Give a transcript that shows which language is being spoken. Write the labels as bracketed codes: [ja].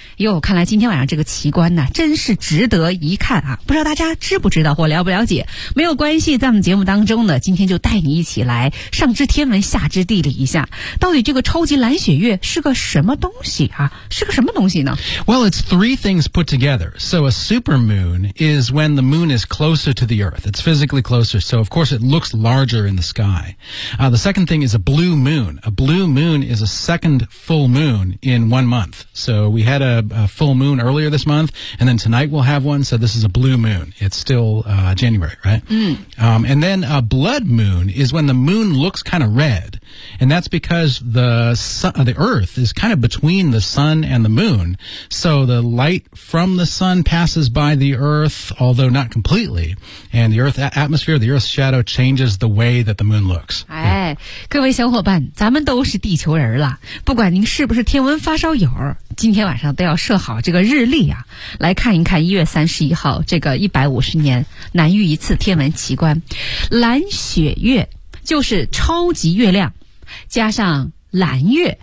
[zh] 哟，看来今天晚上这个奇观呢、啊，真是值得一看啊！不知道大家知不知道或了不了解？没有关系，在我们节目当中呢，今天就带你一起来上知天文，下知地理一下，到底这个超级蓝血月是个什么东西啊？是个什么东西呢 [en] ？Well, it's three things put together. So a supermoon is when the moon is closer to the Earth. It's physically closer, so of course it looks larger in the sky. The second thing is a blue moon. A blue moon is a second full moon in 1 month. So we had a full moon earlier this month, and then tonight we'll have one, so this is a blue moon. It's still January, right? Mm. And then a blood moon is when the moon looks kind of red. And that's because the Earth is kind of between the sun and the moon. So the light from the sun passes by the Earth, although not completely. And the Earth atmosphere, the Earth's shadow changes the way that the moon looks. 哎、yeah. [zh] 各位小伙伴，咱们都是地球人了。不管您是不是天文发烧友，今天晚上都要设好这个日历啊，来看一看1月31号这个150年难遇一次天文奇观。蓝血月就是超级月亮加上蓝月，